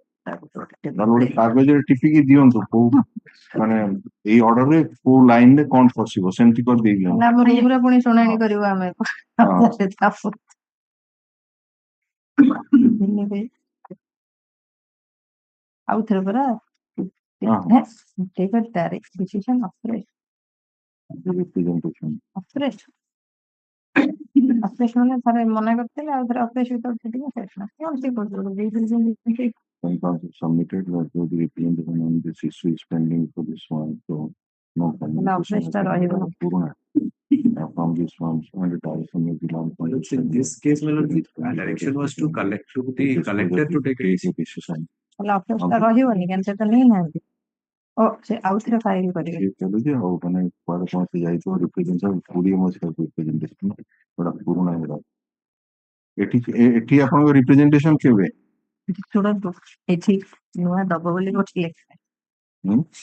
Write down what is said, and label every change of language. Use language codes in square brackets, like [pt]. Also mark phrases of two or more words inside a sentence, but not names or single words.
[or] ଗୋଟେ କାଗଜରେ ଟିପିକି ଦିଅନ୍ତୁ କୋଉ ମାନେ ଏଇ ଅର୍ଡରରେ କୋଉ ଲାଇନ ରେ କଣ ପଶିବ ସେମିତି କରିଦେଇ ଦିଅନ୍ତୁ ଆମ ରୁମରେ ପୁଣି ଶୁଣାଣି କରିବୁ ଆମେ ଆଉ ଥରେ ପରା [en] take a direct decision afresh. Afresh. Afresh [or] ମାନେ ଥରେ ମନା କରିଥିଲେ ଆଉ ଥରେ [en] afresh without setting a fresh [or] ନା କଣ ସେ କରୁଛନ୍ତି [en] submitted that the representation on this issue is pending for this one so no [or] afresh ଟା ରହିବ [en] from this one and it also may belong in this case the direction was to collect to the collector to take a decision [or] ତାହେଲେ afresh ଟା ରହିବନି କାରଣ ସେଟା ନେଇନାହାନ୍ତି ଓ ସେ ଆଉ ଥରେ ଫାଇଲ କରିବେ ଚାଲୁଛି ଆଉ ମାନେ କୁଆଡେ କଣ ସେ ଯାଇଥିବ ରିପ୍ରେଜେଣ୍ଟେସନ 20 ମସିହା ରିପ୍ରେଜେଣ୍ଟେସନ ଗୋଟେ ପୁରୁଣା ହେଇଗଲା ଏଠି ଆପଣଙ୍କ ରିପ୍ରେଜେଣ୍ଟେସନ କେବେ ଶୁଣନ୍ତୁ ଏଠି ନୂଆ ଦବ ବୋଲି ଗୋଟେ ଲେଖା